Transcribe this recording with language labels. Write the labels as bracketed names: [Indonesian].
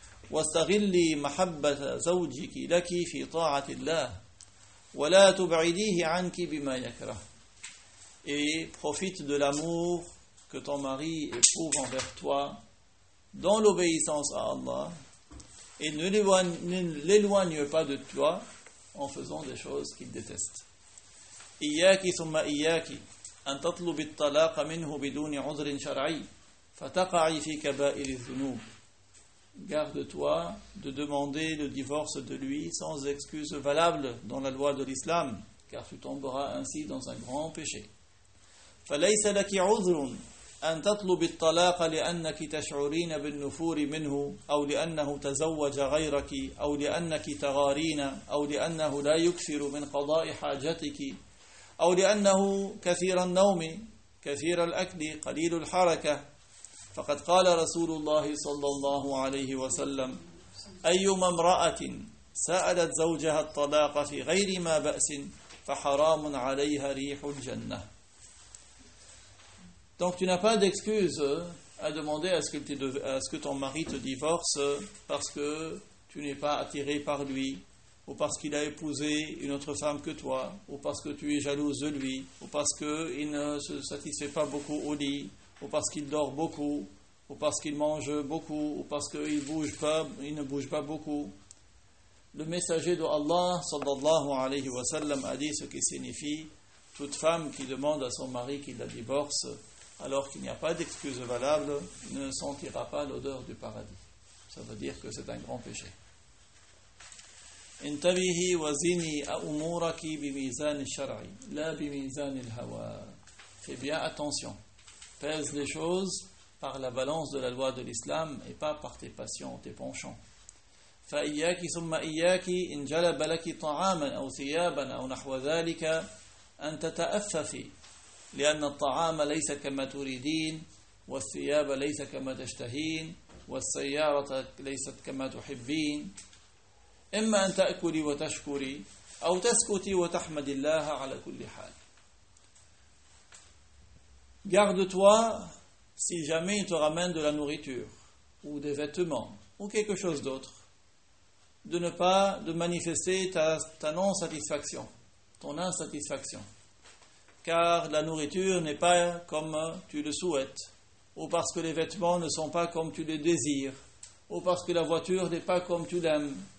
[Arabic] وَاسْتَغِلِّي مَحَبَّةَ زَوْجِكِ لَكِ فِي طَاعَةِ اللَّهِ وَلَا تُبْعِدِيهِ عَنْكِ بِمَا يَكْرَهُ. [French] Et profite de l'amour que ton mari éprouve envers toi dans l'obéissance à Allah et ne l'éloigne pas de toi en faisant des choses qu'il déteste. [Arabic] إِيَّاكِ ثُمَّ إِيَّاكِ أَن تَطْلُبِ الطَّلَاقَ مِنْهُ بِدُونِ عُذْرٍ شَرْعِي فَتَقَعِي فِي كَبَائِرِ الذُّنُوبِ. [French] Garde-toi de demander le divorce de lui sans excuse valable dans la loi de l'islam, car tu tomberas ainsi dans un grand péché. [Arabic] فليس لك عذر أن تطلب الطلاق لأنك تشعرين بالنفور منه أو لأنه تزوج غيرك أو لأنك تغارين أو لأنه لا يكثر من قضاء حاجتك أو لأنه كثير النوم كثير الأكل قليل الحركة. فقد قال رسول الله صلى الله عليه وسلم أيما امرأة سألت زوجها الطلاق في غير ما بأس فحرام عليها ريح الجنة. [French] Donc tu n'as pas d'excuse à demander à ce que ton mari te divorce parce que tu n'es pas attiré par lui, ou parce qu'il a épousé une autre femme que toi, ou parce que tu es jalouse de lui, ou parce qu'il ne se satisfait pas beaucoup au lit, ou parce qu'il dort beaucoup, ou parce qu'il mange beaucoup, ou parce qu'il ne bouge pas beaucoup. Le messager de Allah, [Arabic] sallallahu alayhi wa sallam, [French] a dit ce qui signifie toute femme qui demande à son mari qu'il la divorce, alors qu'il n'y a pas d'excuse valable, ne sentira pas l'odeur du paradis. Ça veut dire que c'est un grand péché. [Arabic] Intabihi wa zini a umuraki bimizan shar'i, la bimizan al-hawa. [French] Fais bien attention. Pèse les choses par la balance de la loi de l'islam et pas par tes passions, tes penchants. [Arabic] فإياك ثم إياك إن جلب لك طعاما أو ثيابا أو نحو ذلك أن تتأففي لأن الطعام ليس كما تريدين والثياب ليس كما تشتهين والسيارة ليست كما تحبين إما أن تأكلي وتشكري أو تسكتي وتحمد الله على كل حال. [French] Garde-toi si jamais il te ramène de la nourriture ou des vêtements ou quelque chose d'autre, de ne pas de manifester ta non-satisfaction, ton insatisfaction. Car la nourriture n'est pas comme tu le souhaites, ou parce que les vêtements ne sont pas comme tu les désires, ou parce que la voiture n'est pas comme tu l'aimes.